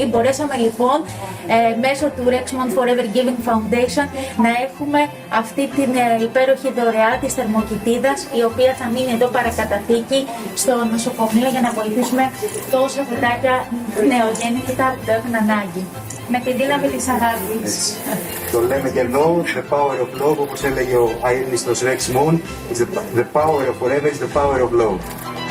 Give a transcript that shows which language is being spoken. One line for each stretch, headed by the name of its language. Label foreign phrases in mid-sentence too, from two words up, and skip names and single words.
Greek: Μπορέσαμε λοιπόν μέσω του Rexmond Forever Giving Foundation να έχουμε αυτή την υπέροχη δωρεά της θερμοκοιτίδας, η οποία θα μείνει εδώ παρακαταθήκη στο νοσοκομείο για να βοηθήσουμε τόσα παιδάκια νεογέννητα που το έχουν ανάγκη. Με τη δύναμη της αγάπης. Το λέμε και εδώ,
English: the power of love,
Greek: όπως έλεγε ο αείμνηστος Rexmond,
English: the power of forever is the power of love.